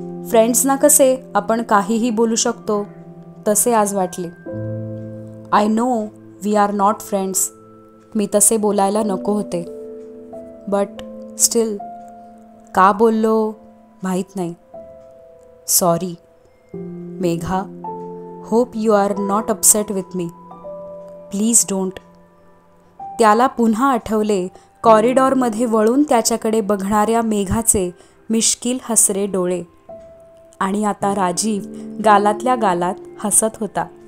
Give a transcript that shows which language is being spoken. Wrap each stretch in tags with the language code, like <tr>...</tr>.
<mr>फ्रेंड्सना कसे आपण काहीही बोलू शकतो, तसे आज वाटले.</mr> <en>I know we are not friends.</en> <mr>मी तसे बोलायला नको होते. बट स्टील का बोललो माहीत नाही.</mr> <en>Sorry Megha. Hope you are not upset with me. Please don't.</en> <mr>त्याला पुन्हा आठवले कॉरिडॉरमध्ये वळून त्याच्याकडे बघणाऱ्या मेघाचे मिश्किल हसरे डोळे. आणि आता राजीव गालातल्या गालात हसत होता.</mr>